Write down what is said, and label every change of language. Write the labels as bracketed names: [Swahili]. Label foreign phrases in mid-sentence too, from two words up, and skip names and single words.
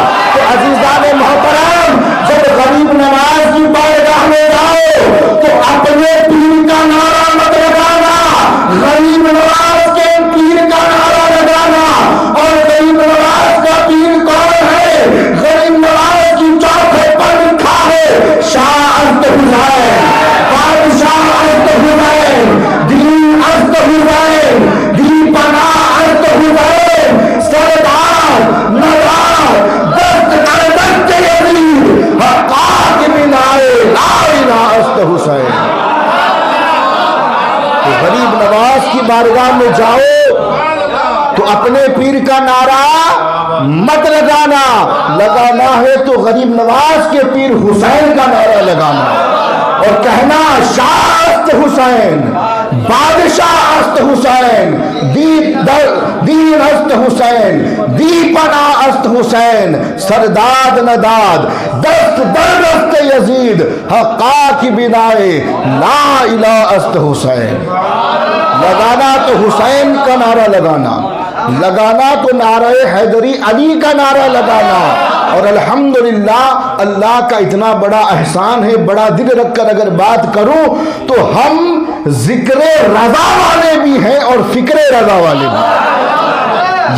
[Urdu] تو عزیزان محترم، جب غریب نواز کی بارگاہ میں جاؤ تو اپنے پیر کا نعرہ مت لگانا، غریب نواز کے پیر کا نعرہ لگانا۔ اور غریب نواز کا پیر کون ہے؟ غریب نواز کی چوکھٹ پر لکھا ہے [Persian] شاہ است حسین، بادشاہ است حسین، دین است حسین، دی پناہ است حسین، سردار ندار دست کر دست یزید، حقاق بنائے لا الہ است حسین۔ [Urdu] تو غریب نواز کی بارگاہ میں جاؤ تو اپنے پیر کا نعرہ مت لگانا، لگانا ہے تو غریب نواز کے پیر حسین کا نعرہ لگانا اور کہنا [Persian] شاہ است حسین، بادشاہ است حسین، دین است حسین، دی پناہ است حسین، سرداد نداد دست در دست یزید، حقاق بنائے لا الہ است حسین۔ [Urdu] لگانا تو حسین کا نعرہ لگانا تو نعرہ حیدری علی کا نعرہ لگانا۔ اور الحمدللہ اللہ کا اتنا بڑا احسان ہے، بڑا دل رکھ کر اگر بات کروں تو ہم ذکر رضا والے بھی ہیں اور فکر رضا والے بھی۔